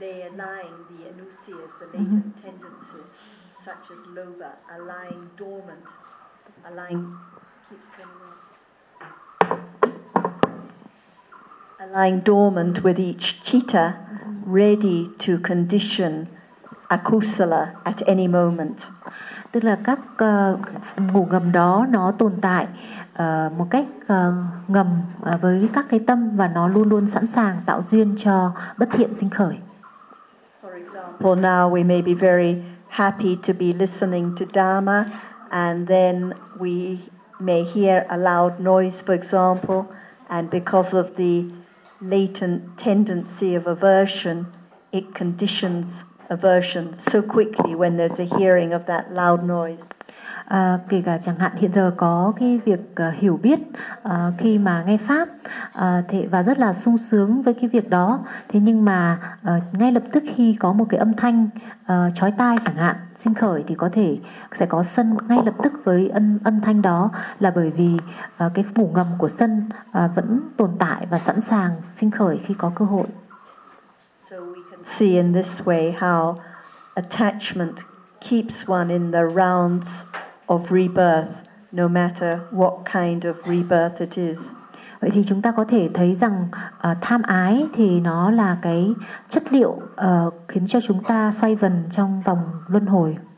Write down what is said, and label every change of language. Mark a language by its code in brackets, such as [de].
[en] They are lying, the anusiyas, the latent mm-hmm. tendencies, such as lobha, are lying dormant, are lying, keeps coming on. Are lying dormant with each citta, ready to condition akusala at any moment. [vi] Tức là các ngủ ngầm đó nó tồn tại một cách ngầm với các cái tâm và nó luôn luôn sẵn sàng tạo duyên cho bất thiện sinh khởi. [en] For example, now we may be very happy to be listening to Dharma and then we may hear a loud noise, for example, and because of the latent tendency of aversion, it conditions aversion so quickly when there's a hearing of that loud noise. [vi] Kể cả chẳng hạn hiện giờ có cái việc hiểu biết khi mà nghe pháp thì và rất là sung sướng với cái việc đó. Thế nhưng mà ngay lập tức khi có một cái âm thanh chói tai chẳng hạn sinh khởi thì có thể sẽ có sân ngay lập tức với âm thanh đó là bởi vì cái phủ ngầm của sân vẫn tồn tại và sẵn sàng sinh khởi khi có cơ hội. [en] So we can see in this way how attachment keeps one in the rounds of rebirth, no matter what kind of rebirth it is. [vi] Vậy thì chúng ta có thể thấy rằng tham ái thì nó là cái chất liệu khiến cho chúng ta xoay vần trong vòng luân hồi.